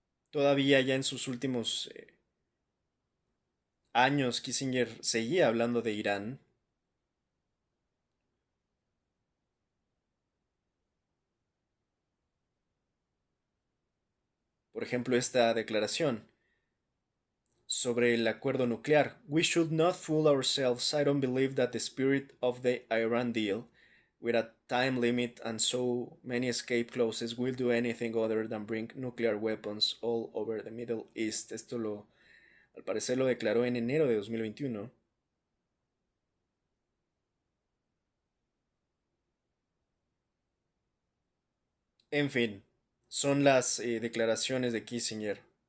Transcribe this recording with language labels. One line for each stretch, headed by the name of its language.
Spanish: Todavía ya en sus últimos años, Kissinger seguía hablando de Irán. Por ejemplo, esta declaración sobre el acuerdo nuclear.
English: We should not fool ourselves. I don't believe that the spirit of the Iran deal, with a time limit and so many escape clauses, will do anything other than bring nuclear weapons all over the Middle East.
Spanish: Al parecer lo declaró en enero de 2021. En fin, son las declaraciones de Kissinger.